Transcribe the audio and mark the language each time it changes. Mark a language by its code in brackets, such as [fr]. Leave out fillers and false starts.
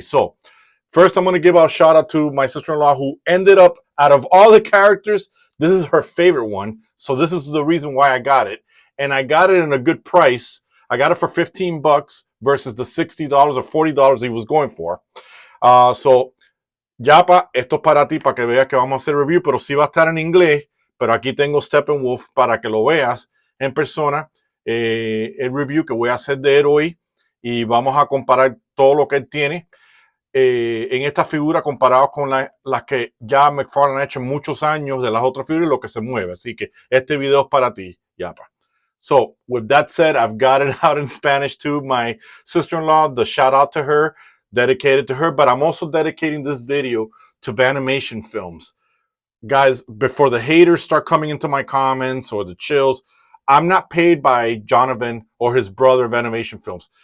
[en] So first, I'm going to give a shout out to my sister-in-law, who ended up, out of all the characters, this is her favorite one. So this is the reason why I got it. And I got it in a good price. I got it for $15 versus the $60 or $40 he was going for. [es] So, Yapa, esto es para ti, para que veas que vamos a hacer review, pero sí va a estar en inglés, pero aquí tengo Steppenwolf para que lo veas en persona, el review que voy a hacer de él hoy, y vamos a comparar todo lo que él tiene en esta figura comparado con las que ya McFarlane ha hecho en muchos años de las otras figuras y lo que se mueve. Así que este video es para ti, Yapa. [en] So, with that said, I've got it out in Spanish to my sister-in-law, the shout out to her, dedicated to her, but I'm also dedicating this video to Vanimation Films. Guys, before the haters start coming into my comments or the chills, I'm not paid by Jonathan or his brother, Vanimation Films.